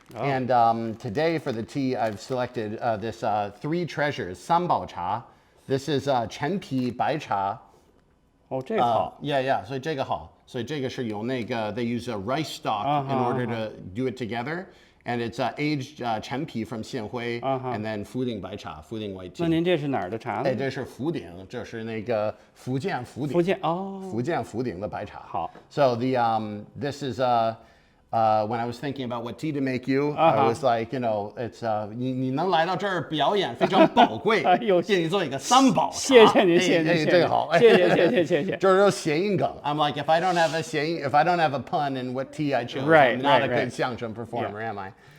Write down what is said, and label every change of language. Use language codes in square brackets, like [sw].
[en] And today for the tea, I've selected this three treasures, Sanbao Cha. This is 陈皮白茶。 [zh] 这个好。 Yeah, 所以这个好。 [en] 所以这个是用那个 they use a rice stalk in order to do it together. And it's aged 陈皮 from 现辉 and then 福鼎白茶, 福鼎 white tea. [zh] 那您这是哪儿的茶呢？这是福鼎，这是那个福建福鼎。福建福鼎的白茶。好。 [en] So this is when I was thinking about what tea to make you, I was like, it's 你能来到这儿表演非常宝贵，建议做一个三宝茶。 [zh] 谢谢您，谢谢，这个好，谢谢。就是谐音梗。 [en] I'm like, if I don't have a pun in what tea I chose, I'm not a good xiangcheng performer, am I?